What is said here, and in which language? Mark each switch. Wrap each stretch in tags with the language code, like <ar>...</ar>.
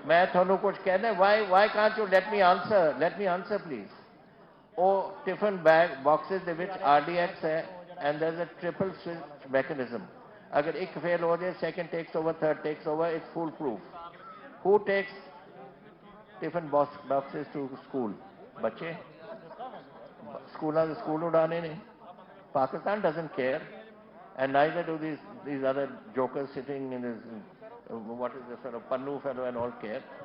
<pa>मैं ਤੁਹਾਨੂੰ ਕੁਝ ਕਹਿਣਾ,</pa> <en>why can't you let me answer please?</en> <pa>ਉਹ tiffin bag boxes ਦੇ ਵਿੱਚ RDX ਹੈ</pa> <en>and there is a triple switch mechanism.</en> <hi>अगर एक फेल हो जाए,</hi> <en>second takes over, third takes over, it's foolproof. Who takes tiffin boxes to school?</en> <pa>बच्चे school उड़ाने ने।</pa> <en>Pakistan doesn't care, and neither do these other jokers sitting in this what is this sort of Pannu fellow and all care.</en>